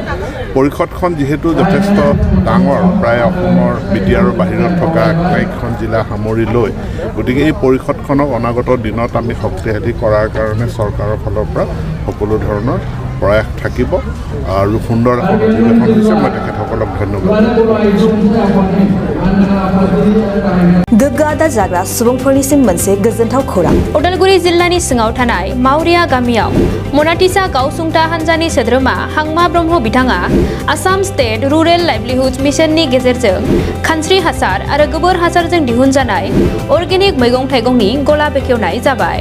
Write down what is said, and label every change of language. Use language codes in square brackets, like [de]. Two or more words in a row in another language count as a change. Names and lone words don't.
[as] পৰিষদখন যিহেতু যথেষ্ট ডাঙৰ, প্ৰায় অসমৰ BTRৰ বাহিৰত থকা 28খন জিলা সামৰি লৈ, গতিকে এই পৰিষদখনক অনাগত দিনত আমি শক্তিশালী কৰাৰ কাৰণে চৰকাৰৰ ফালৰ পৰা সকলো ধৰণৰ প্ৰয়াস থাকিব আৰু সুন্দৰ এখন অধিৱেশন হৈছে মই তেখেতসকলক ধন্যবাদ [brx] गोग्गो आदार जाग्रा सुबुंफोरनिसिम मोनसे गोजोनथाव खौरां उदालगुरि जिल्लानि सिङाव थानाय मावरिया गामियाव मनाटिसा गावसुंथा हान्जानि सोद्रोमा हांमा ब्रह्म बिथाङा आसाम स्टेट रुरेल लाइभलिहुड मिशननि गेजेरजों खानस्रि हासार आरो गोबोर हासारजों दिहुनजानाय अर्गेनिक मैगं थाइगंनि गला बेखेवनाय जाबाय